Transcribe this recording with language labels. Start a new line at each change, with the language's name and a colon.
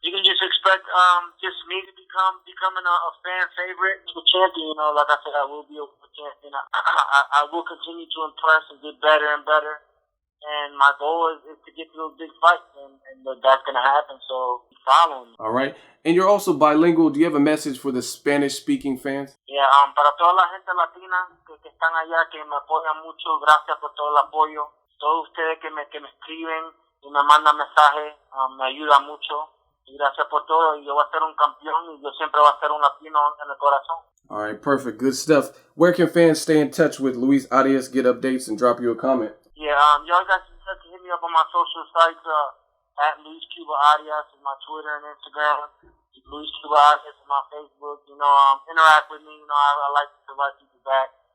English: You can just expect just me to becoming a fan favorite, a champion. You know, like I said, I will be a champion. I will continue to impress and get better and better. And my goal is to get to those big fights, and that's going to happen. So follow me. All right. And you're also bilingual. Do you have a message for the Spanish-speaking fans?
Spanish: Yeah, para toda la gente latina que están allá, que me apoyan mucho, gracias por todo el apoyo. Todos ustedes que me escriben y me mandan mensajes, me ayuda mucho. Y gracias por todo. Y yo voy a ser un campeón y yo siempre voy a ser un latino en el corazón.
English: All right, perfect. Good stuff. Where can fans stay in touch with Luis Arias, get updates, and drop you a comment? Yeah, y'all guys can hit me up on my social sites. At Luis Cuba Arias is my Twitter and Instagram. Luis Cuba Arias is my Facebook. You know, interact with me. You know, I like to write people back.